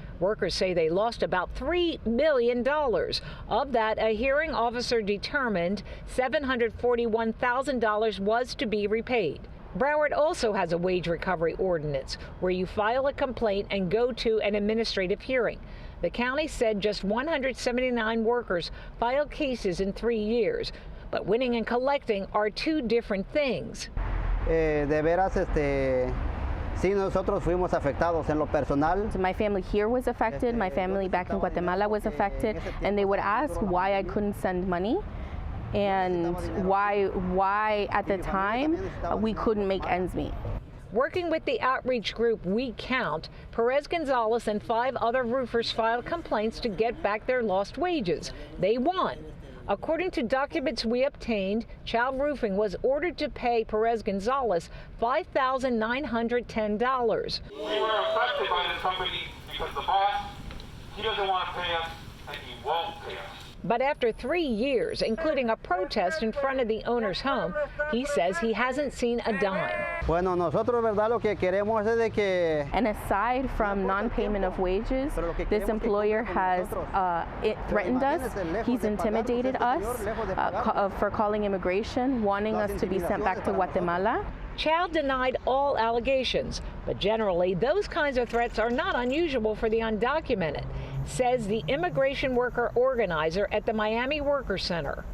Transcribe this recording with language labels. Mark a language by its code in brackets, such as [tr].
[en] Workers say they lost about $3 million. Of that, a hearing officer determined $741,000 was to be repaid. Broward also has a wage recovery ordinance where you file a complaint and go to an administrative hearing. The county said just 179 workers filed cases in 3 years. But winning and collecting are two different things. [es] De veras, sí, nosotros fuimos afectados en lo personal. [en] My family here was affected, my family back in Guatemala was affected, and they would ask why I couldn't send money and why at the time we couldn't make ends meet. Working with the outreach group We Count, Perez Gonzalez and 5 other roofers filed complaints to get back their lost wages. They won. According to documents we obtained, Chow Roofing was ordered to pay Perez Gonzalez $5,910. We were affected by this company because the boss, he doesn't want to pay us and he won't pay us. But after 3 years, including a protest in front of the owner's home, he says he hasn't seen a dime. [es] Bueno, nosotros, verdad, lo que queremos es de que... [en] And aside from non-payment of wages, this employer has threatened us. He's intimidated us for calling immigration, wanting us to be sent back to Guatemala. Chow denied all allegations, but generally those kinds of threats are not unusual for the undocumented, says the immigration worker organizer at the Miami Worker Center.